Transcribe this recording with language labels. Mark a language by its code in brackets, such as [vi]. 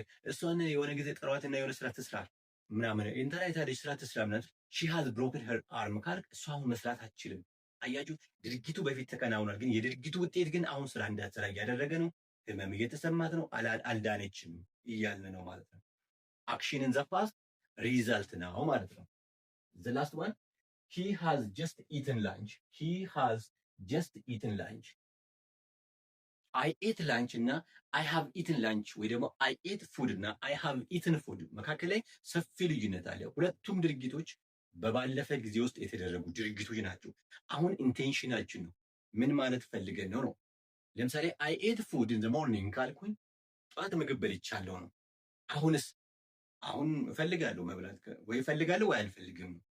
[am] እሷን የሆነ ጊዜ ጥሯትና የሆነ ስራ ትስራ ምናምን ኢንተርኔት ስራ ትስራ ምናምን [en] she has broken her arm [am] ካልክ እሷ አሁን መስራት አትችልም። አያችሁ፣ ድርጊቱ በፊት ተከናውኗል፣ ግን የድርጊቱ ውጤት ግን አሁን ስራ እንዳትሰራ እያደረገ ነው። ህመም እየተሰማት ነው፣ አልዳነችም እያልን ነው ማለት ነው። አክሽን ኢን ዘ ፓስት ሪዛልት ነው ማለት ነው። [en] The last one, he has just eaten lunch. He has just eaten lunch. I ate lunch [am] እና [en] I have eaten lunch [am] ወይ ደግሞ [en] I ate food [am] እና [en] I have eaten food [am] መካከል ላይ ሰፊ ልዩነት አለ። ሁለቱም ድርጊቶች በባለፈ ጊዜ ውስጥ የተደረጉ ድርጊቶች ናቸው። አሁን ኢንቴንሽናችን ነው ምን ማለት ፈልገን ነው ነው። ለምሳሌ [en] I ate food in the morning [am] ካልኩኝ ጠዋት ምግብ በልቻለሁ ነው። አሁንስ አሁን እፈልጋለሁ መብላት ወይ እፈልጋለሁ ወይ አልፈልግም።